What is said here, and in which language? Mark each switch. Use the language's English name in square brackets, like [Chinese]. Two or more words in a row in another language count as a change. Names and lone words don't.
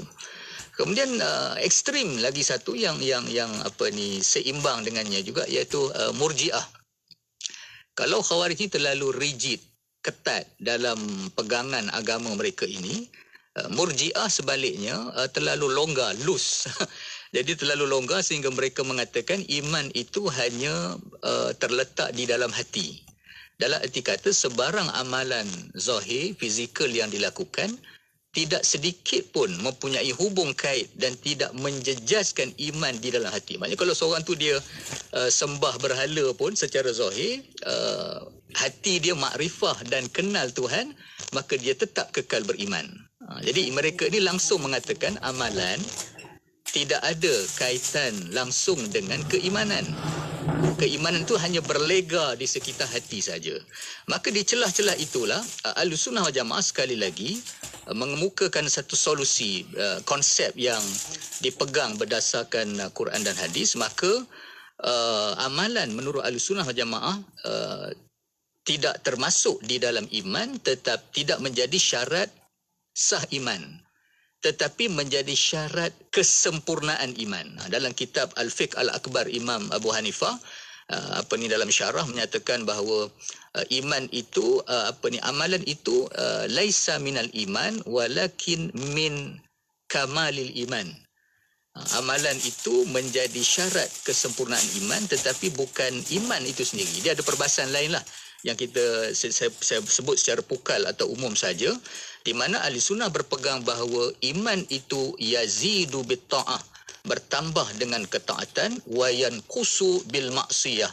[Malay] Kemudian ekstrim lagi satu yang seimbang dengannya juga, iaitu Murji'ah. Kalau Khawarij ini terlalu rigid, ketat dalam pegangan agama mereka ini, Murji'ah sebaliknya terlalu longgar, loose. Jadi terlalu longgar sehingga mereka mengatakan iman itu hanya terletak di dalam hati. Dalam erti kata, sebarang amalan zahir, fizikal yang dilakukan tidak sedikit pun mempunyai hubung kait dan tidak menjejaskan iman di dalam hati. Maknanya kalau seorang tu dia sembah berhala pun secara zahir, hati dia makrifah dan kenal Tuhan, maka dia tetap kekal beriman. Jadi mereka ni langsung mengatakan amalan tidak ada kaitan langsung dengan keimanan. Keimanan itu hanya berlega di sekitar hati saja. Maka di celah-celah itulah Ahlussunnah wal Jamaah sekali lagi mengemukakan satu solusi, konsep yang dipegang berdasarkan Quran dan hadis. Maka amalan menurut Ahlussunnah wal Jamaah tidak termasuk di dalam iman, tetap tidak menjadi syarat sah iman, tetapi menjadi syarat kesempurnaan iman. Dalam kitab Al-Fiqh Al-Akbar Imam Abu Hanifah, dalam syarah menyatakan bahawa iman itu amalan itu [Arabic] ليس من الإيمان ولكن من كمال الإيمان. [Malay] Amalan itu menjadi syarat kesempurnaan iman, tetapi bukan iman itu sendiri. Dia ada perbahasan lain lah yang saya sebut secara pukal atau umum saja, di mana Ahlussunnah berpegang bahawa iman itu [Arabic] يزيد بالطاعة, [Malay] bertambah dengan ketaatan, [Arabic] وينقص بالمعصية.